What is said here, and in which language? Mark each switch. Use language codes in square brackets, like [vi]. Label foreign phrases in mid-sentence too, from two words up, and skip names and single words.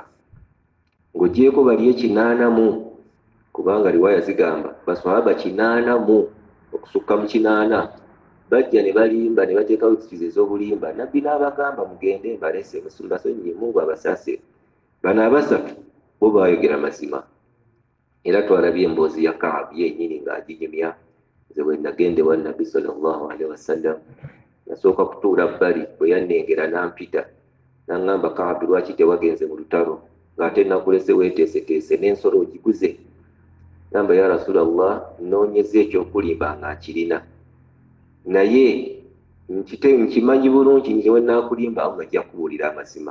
[lg] Ng'ogyeko bali 80, kubanga riwaya zigamba baswahaba 80 okusukka mu 80, bajja ne balimba ne bateekawo ekitizo ez'obulimba. Nabbi n'abagamba mugende mbalese mbasonyiye Mungu abasaase. Bano abasatu bo baayogera mazima. Era twalabye emboozi ya Kaabu yennyini ng'aginyumya. Nze bwe nagende wa Nabbi [ar] صلى الله عليه وسلم, [lg] nasooka kutuula bbali, bwe yannengera n'ampita n'aŋŋamba, Kaabu lwaki tewagenze mu lutalo ng'ate nakulese weeteeseteese n'ensolo ogiguze? Namba, [ar] يا رسول الله, [lg] noonyeza ekyokulimba nga nkirina, naye nkimanyi bulungi nti we naakulimba awo ng'ajja kubuulira amazima.